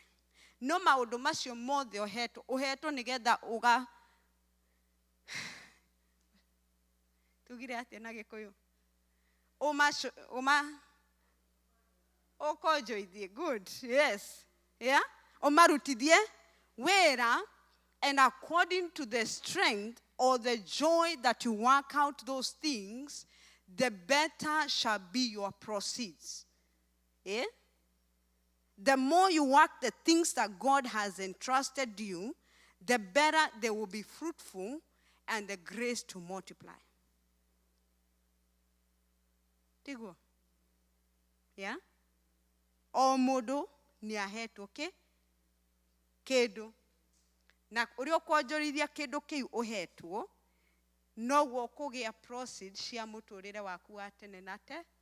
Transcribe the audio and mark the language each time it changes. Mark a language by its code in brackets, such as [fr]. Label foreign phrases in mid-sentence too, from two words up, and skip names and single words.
[ki] No maũndũ macio mothe ũhetwo nĩgetha tugire atĩa na Gĩkũyũ? Ũkonjoithie. [en] Good, yes. Yeah? [ki] Ũmarutithie wĩra, [en] and according to the strength or the joy that you work out those things, the better shall be your proceeds. Yeah? The more you work the things that God has entrusted you, the better they will be fruitful and the grace to multiply. [ki] Tiguo? Yeah? O mũndũ nĩ ahetwo kĩndũ. Na ũrĩa ũkwonjorithia kĩndũ kĩu ũhetwo, noguo kũgĩa proceeds cia mũtũrĩre waku wa tene na te.